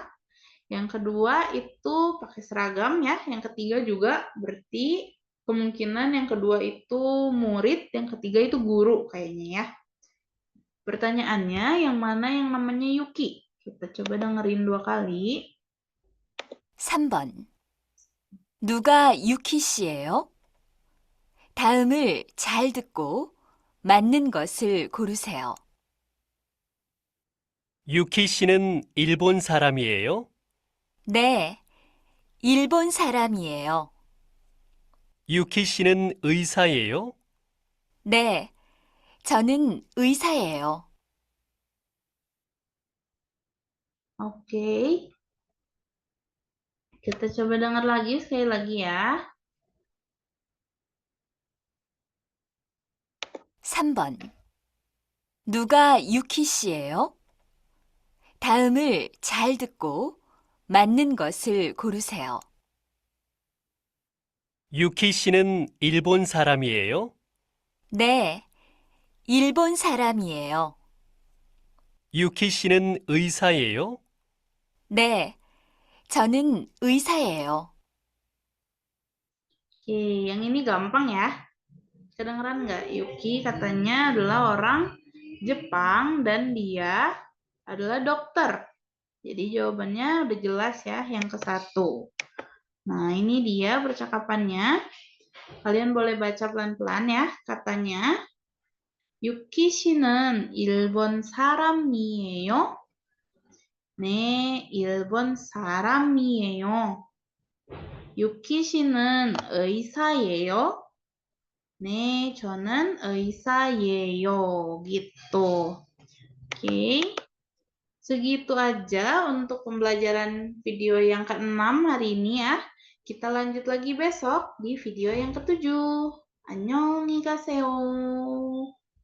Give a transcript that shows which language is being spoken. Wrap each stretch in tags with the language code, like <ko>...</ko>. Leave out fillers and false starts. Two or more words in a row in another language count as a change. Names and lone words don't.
<id>Yang kedua itu pakai seragam ya. Yang ketiga juga berarti kemungkinan yang kedua itu murid, yang ketiga itu guru kayaknya ya. Pertanyaannya yang mana yang namanya Yuki? Kita coba dengerin 2 kali.</id> <ko>3번. 누가 유키 씨예요? 다음을 잘 듣고 맞는 것을 고르세요. 유키 씨는 일본 사람이에요? 네, 일본 사람이에요. 유키 씨는 의사예요? 네, 저는 의사예요.</ko> <id>Oke. Kita coba dengar lagi sekali lagi ya.</id> <ko>3번. 누가 유키 씨예요? 다음을 잘 듣고 맞는 것을 고르세요. 유키 씨는 일본 사람이에요? 네, 일본 사람이에요. 유키 씨는 의사예요? 네, 저는 의사예요.</ko> <id>Oke, yang ini gampang ya. Kedengeran nggak? Yuki katanya adalah orang Jepang dan dia adalah dokter. Jadi jawabannya udah jelas ya yang ke-1. Nah, ini dia percakapannya. Kalian boleh baca pelan-pelan ya. Katanya,</id> <ko>유키 씨는 일본 사람이에요? 네, 일본 사람이에요. 유키 씨는 의사예요? 네, 저는 의사예요.</ko> <id>Gitu. Oke. Segitu aja untuk pembelajaran video yang ke-6 hari ini ya. Kita lanjut lagi besok di video yang ketujuh. Annyeonghaseyo.</id>